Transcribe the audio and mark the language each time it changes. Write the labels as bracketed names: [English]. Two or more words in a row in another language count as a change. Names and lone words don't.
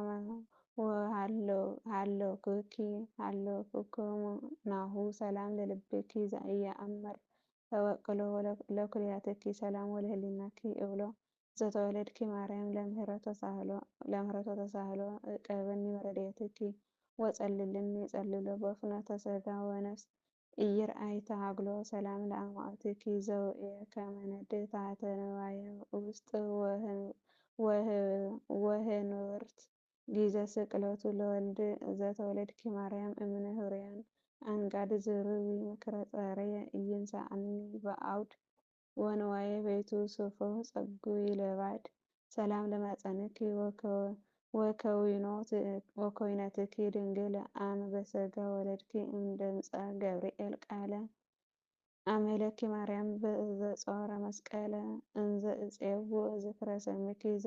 [Geez] ሃለውክሙ ናሁ ሰላም ለልብኪ ዘኢየአምር ተወቅሎ ለኩልያትኪ ሰላም ወለህሊናኪ እብሎ ዘተወለድኪ ማርያም ለምህረቶ ተሳህሎ እቀበኒ በረድኤትኪ ወጸልልኒ ጸልሎ በፍኖተ ሥጋ ወነፍስ ኢይርአይ ተሃግሎ ሰላም ለአማእትኪ ዘውእየ ከመ ነድእ ታሕተ ነዋየ ውስጥ ወህንብርት ጊዜ ስቅለቱ ለወልድ ዘተወለድኪ ማርያም እምነ ህሩያን አንጋድ ዝርዊ ምክረ ጸረየ ኢይንሣእኒ በአውድ ወንዋየ ቤቱ ስፉሕ ጸጉይ ለባድ። ሰላም ለማኅፀንኪ ወከዊኖትኪ ድንግል አመ በሥጋ ወለድኪ እምድምፀ ገብርኤል ቃለ አሜለኪ ማርያም ዘጾረ መስቀለ እንዘ እፄውእ ዝክረ ስምኪ